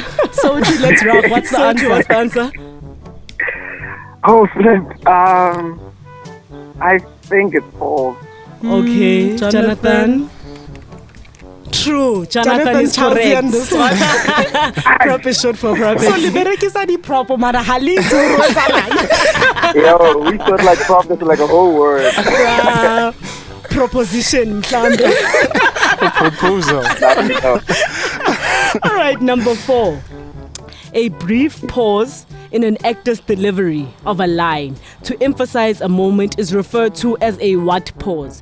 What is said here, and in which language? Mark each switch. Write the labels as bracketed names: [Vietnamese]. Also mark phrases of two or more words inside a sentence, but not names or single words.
[English] So let's rock. What's the answer? What's the answer? Oh, flip. I think it's false. Okay, Jonathan. True, Jonathan is correct. This one. Prop is short for property. [Tswana] So liberekisa di prop mara halito. [English] Yo, we should like prop this like a whole word. Proposition, mhlambe. Proposal. All right, number 4. A brief pause in an actor's delivery of a line to emphasize a moment is referred to as a what pause?